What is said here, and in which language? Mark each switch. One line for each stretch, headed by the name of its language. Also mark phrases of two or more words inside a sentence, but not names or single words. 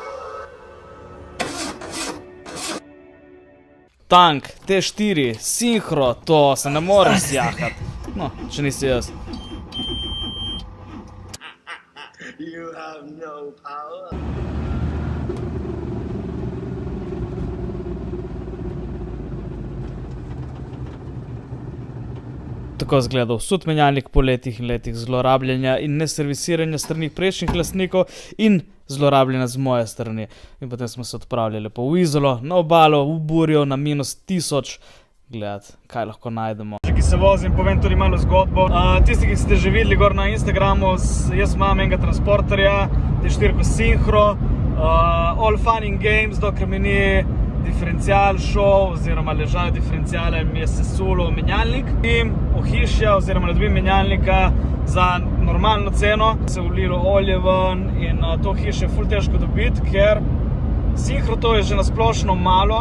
Slovenian: Tank, T4, Synchro, to se ne moreš sjahati. No, če nisi jaz.
English: You have no power.
Slovenian: Tako izgleda vsut menjalnik po letih in letih zlorabljanja in neservisiranja strani prejšnjih lastnikov in zlorabljena z moje strani. In potem smo se odpravljali po v Izolo, na obalo, v Burjo, na -1000. Gledati, kaj lahko najdemo. Ki se vozim, povem tudi malo zgodbo. Tisti, ki ste že videli gor na Instagramu, jaz imam enega transporterja, T4 Synchro,
English: all fun and games,
Slovenian: dokler mi ni diferencial šel, oziroma ležaj diferenciale mi je sesulo menjalnik. In ohišja, oziroma ne dobim menjalnika za normalno ceno, se vlilo olje ven in to hiše je ful težko dobiti, ker Synchro to je že nasplošno malo.